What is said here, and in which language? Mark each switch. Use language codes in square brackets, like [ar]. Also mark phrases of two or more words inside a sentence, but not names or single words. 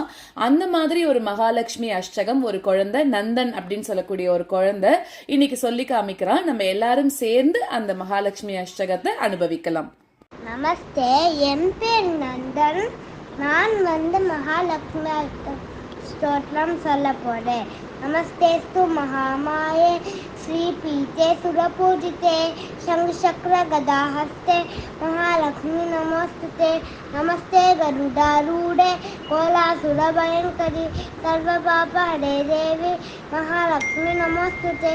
[ta] அந்த மாதிரி ஒரு மகாலட்சுமி அஷ்டகம் ஒரு குழந்தை நந்தன் அப்படின்னு சொல்லக்கூடிய ஒரு குழந்தை இன்னைக்கு சொல்லி காமிக்கிறான். நம்ம எல்லாரும் சேர்ந்து அந்த மகாலட்சுமி அஷ்டகத்தை அனுபவிக்கலாம். நமஸ்தே, என் பேர் நந்தன். நான் மகாலட்சுமி ஸ்தோத்திரம் சொல்ல போறேன். [sa] नमस्तेस्तु महामाये श्रीपीते सुरपूजिते शंखचक्र गदाहस्ते महालक्ष्मी नमोस्तुते। नमस्ते गरुडारूढे कोलासुरभयंकरी सर्वपापहरे देवी महालक्ष्मी नमोस्तुते।